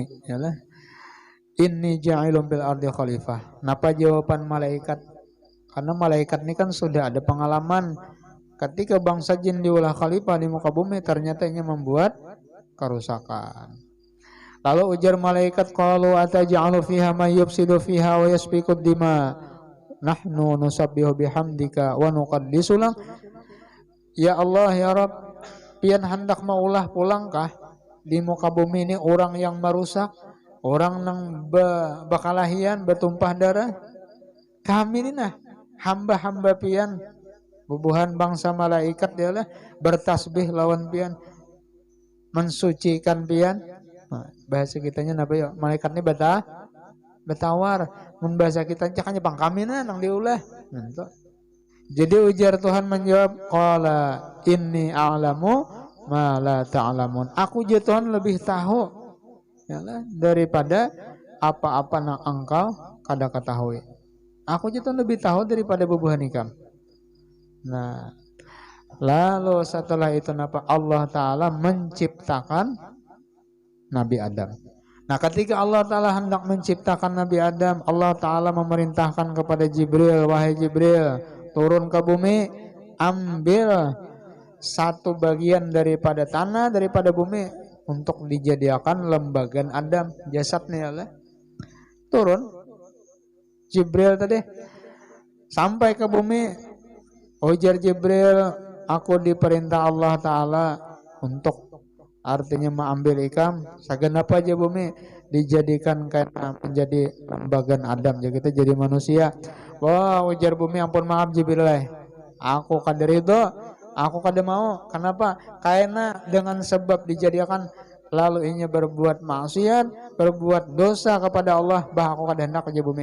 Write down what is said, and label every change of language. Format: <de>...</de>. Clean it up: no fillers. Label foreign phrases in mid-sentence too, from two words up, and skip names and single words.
<ar>إني جاعل في الأرض خليفة.</ar> <bjn>Napa jawaban malaikat?</bjn> <id>Karena malaikat ini kan sudah ada pengalaman ketika bangsa jin diulah khalifah di muka bumi ternyata ingin membuat kerusakan.</id> <bjn>Lalu ujar malaikat,</bjn> <ar>قالوا أتجعل فيها من يفسد فيها ويسفك الدماء نحن نسبح بحمدك ونقدس لك. يا الله يا رب,</ar> <bjn>pian hendak maulah pulangkah di muka bumi ini orang yang merusak, orang yang bakalahian bertumpah darah. Kami ini nah hamba-hamba pian bubuhan bangsa malaikat dialah bertasbih lawan pian, mensucikan pian. Nah, bahasa kitanya napa ya? Malaikat ini betawar. Mun bahasa kita cakanya pang kami nang diulah. Nah, jadi ujar Tuhan menjawab,</bjn> <ar>قال إني أعلم ما لا تعلمون.</ar> <bjn>Aku je Tuhan lebih tahu yalah, daripada apa-apa yang engkau kada ketahui. Aku je Tuhan lebih tahu daripada bubuhan ikam.</bjn> <id>Nah, lalu setelah itu napa Allah Ta'ala menciptakan Nabi Adam. Nah, ketika Allah Ta'ala hendak menciptakan Nabi Adam, Allah Ta'ala memerintahkan kepada Jibril, wahai Jibril, turun ke bumi, ambil satu bagian daripada tanah, daripada bumi untuk dijadikan lembaga Adam, jasadnya Allah.</id> <bjn>Turun Jibril tadi sampai ke bumi, ujar Jibril, aku diperintah Allah Ta'ala untuk artinya mengambil ikam segenap aja bumi dijadikan karena menjadi lembaga Adam,</bjn> <id>jadi kita jadi manusia.</id> <bjn>Wah, ujar bumi, ampun maaf Jibril, aku kada ridho, aku kada mau.</bjn> <id>Kenapa?</id> <bjn>Karena dengan sebab dijadikan lalu inya berbuat maksiat, berbuat dosa kepada Allah, bah aku kada hendak aja bumi.</bjn>